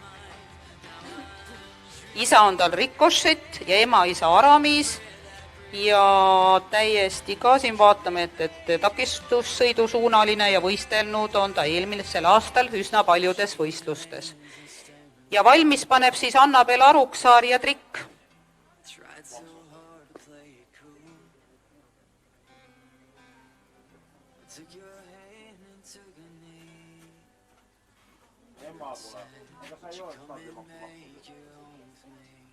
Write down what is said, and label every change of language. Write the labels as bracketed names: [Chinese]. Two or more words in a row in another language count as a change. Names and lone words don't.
[Estonian] Isa on tal Ricochet ja ema-isa Aramis ja täiesti ka siin vaatame, et takistussõidusuunaline ja võistelnud on ta eelmisel aastal üsna paljudes võistlustes. Ja valmis paneb siis Annabel Aruksaar ja Trikk. [English] Tried so hard to play it cool. Took your hand and took a knee. Said, "Would you come and make your home with me?